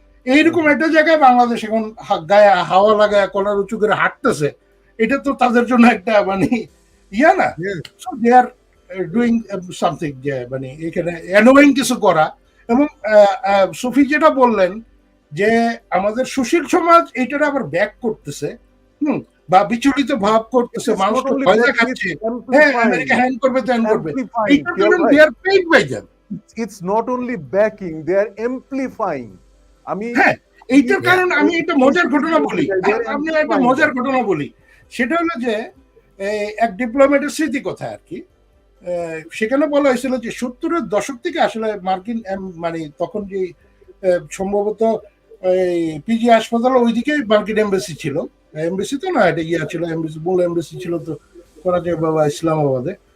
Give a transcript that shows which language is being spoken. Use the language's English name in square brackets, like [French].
[Bangla] এইরকম একটা জায়গায় বাংলাদেশ এখন গায়ে হাওয়া লাগায় কলার উঁচু করে হাঁটতেছে, এটা তো তাদের জন্য একটা মানে ইয়া না, [English] so they are doing something, [Bangla] যে মানে এখানে অ্যানোয়িং কিছু করা। এবং সুফি যেটা বললেন যে আমাদের সুশীল সমাজ এইটা আবার ব্যাক করতেছে, বা বিচলিত ভাব করতেছে, মানুষ ভয় দেখাচ্ছে, হ্যাঁ, আমেরিকা হ্যান্ড করবে, ত্যান করবে, এইটার জন্য [English] They are paid by them. It's not only backing, they are amplifying. [Bangla] হ্যাঁ, এইটার কারণ আমি একটা মজার ঘটনা বলি, আপনি একটা মজার ঘটনা বলি, সেটা হলো যে এক ডিপ্লোম্যাটের স্মৃতি কথা আর কি। সেখানে বলা হয়েছিল যে 70-এর দশক থেকে আসলে মার্কিন মানে তখন যে সম্ভবত পিজি হাসপাতাল ওইদিকে মার্কিন এমবেসি ছিল, এমবেসি তো না, এটা ইয়া ছিল, এমবেসি, মূল এমবেসি ছিল তো করাচি বাবা ইসলামাবাদে।